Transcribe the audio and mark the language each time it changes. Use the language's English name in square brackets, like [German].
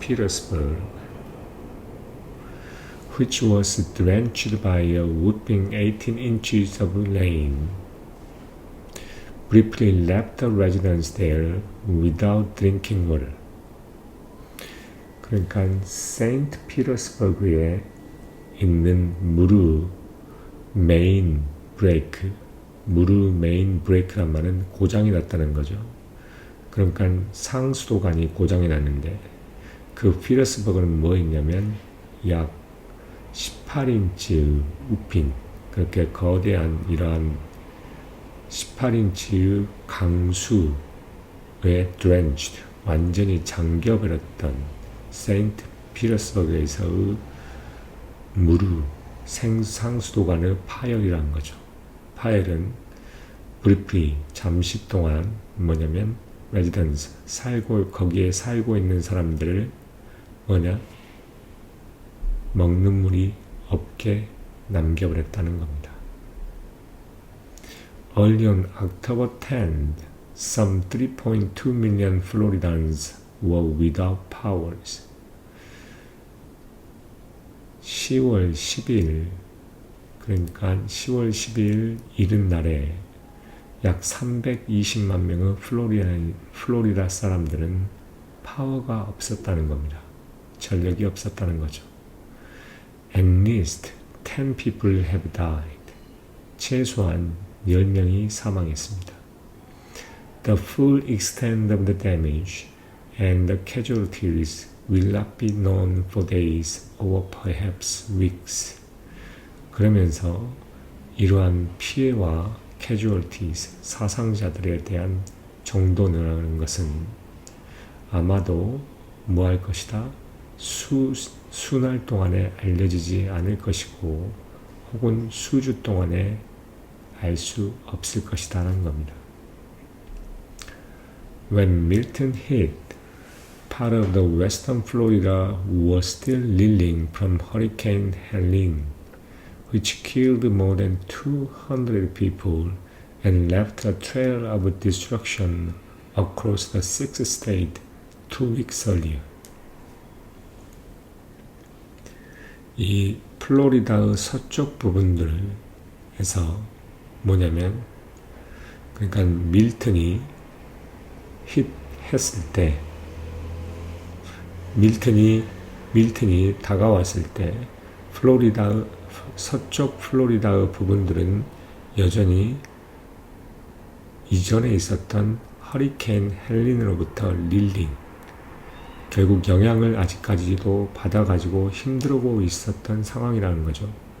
[English] Petersburg, which was drenched by a whooping 18 inches of rain, briefly left the residents there without drinking water. [Korean] 그러니까 세인트 피터스버그에 있는 무르 메인 브레이크, 무르 메인 브레이크란 말은 고장이 났다는 거죠. 그러니까 상수도관이 고장이 났는데 그 피터스버그는 뭐였냐면 약 18인치의 우핀, 그렇게 거대한 이러한 18인치의 강수에 drenched, 완전히 잠겨버렸던 세인트 피터스버그에서의 무르 상수도관의 파열이란 거죠. 파열은 briefly, 잠시 동안 뭐냐면 residents, 거기에 살고 있는 사람들을 먹는 물이 없게 남겨버렸다는 겁니다. [English] Early on October 10th, some 3.2 million Floridans were without powers. [Korean] 10월 10일, 그러니까 10월 12일 이른날에 약 320만 명의 플로리다 사람들은 파워가 없었다는 겁니다. 전력이 없었다는 거죠. [English] At least 10 people have died. [Korean] 최소한 10명이 사망했습니다. [English] The full extent of the damage and the casualties will not be known for days or perhaps weeks. [Korean] 그러면서 이러한 피해와 casualties, 사상자들에 대한 정도라는 것은 아마도 뭐할 것이다? 수날 동안에 알려지지 않을 것이고 혹은 수주 동안에 알 수 없을 것이다라는 겁니다. [English] When Milton hit, part of the western Florida was still reeling from Hurricane Helene, which killed more than 200 people and left a trail of destruction across the sixth state 2 weeks earlier. [Korean] 이 플로리다의 서쪽 부분들에서 뭐냐면, 그러니까 밀턴이 했을 때, 밀턴이 다가왔을 때, 서쪽 플로리다의 부분들은 여전히 이전에 있었던 허리케인 헬린으로부터 릴링, 결국 영향을 아직까지도 받아가지고 힘들고 있었던 상황이라는 거죠.